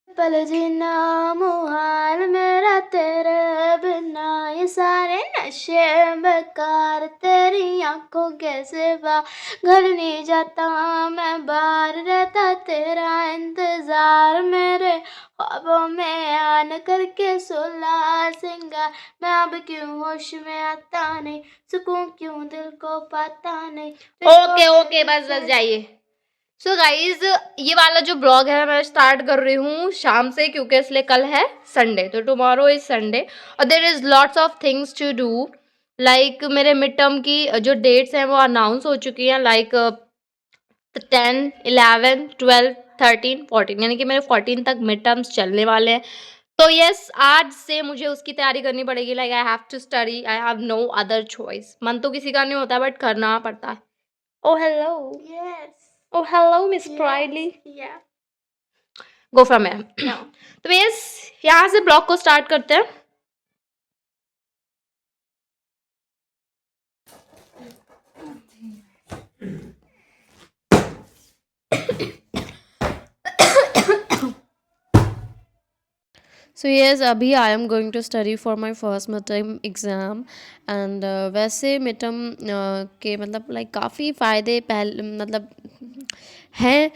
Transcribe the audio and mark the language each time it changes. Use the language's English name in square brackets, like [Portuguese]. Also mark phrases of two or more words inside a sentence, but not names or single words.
[Hindi] चल जीना मुहाल मेरा तेरे बिना, ये सारे नशे बेकार तेरी आंखों के सिवा, घर नहीं जाता मैं बाहर रहता तेरा इंतजार, मेरे ख्वाबों में आन करके सोला सिंगार, मैं अब क्यों होश में आता नहीं, सुकून क्यों दिल को पाता नहीं। ओके ओके बस जाइए। [English] so guys [Hindi] ये वाला जो ब्लॉग है मैं स्टार्ट कर रही हूँ शाम से, क्योंकि इसलिए कल है संडे, तो [English] tomorrow is Sunday [Hindi] और [English] there is lots of things to do. [Hindi] लाइक मेरे [English] mid term [Hindi] की जो डेट्स हैं वो अनाउंस हो चुकी हैं, लाइक 10, 11, 12, 13, 14, यानी कि मेरे 14 तक [English] mid terms [Hindi] चलने वाले हैं। तो यस आज से मुझे उसकी तैयारी करनी पड़ेगी। [English] like I have to study, I have no other choice. [Hindi] मन तो किसी का नहीं होता बट करना पड़ता है। [English] Oh, hello. Yes. Oh, hello, Miss Priley. Yeah. Go from here. No. [Hindi] तो बस यहाँ से ब्लॉग को स्टार्ट करते हैं। [English] so yes [Hindi] अभी [English] I am going to study for my first mid term exam and [Hindi] वैसे [English] mid term [Hindi] के मतलब लाइक काफ़ी फ़ायदे मतलब हैं।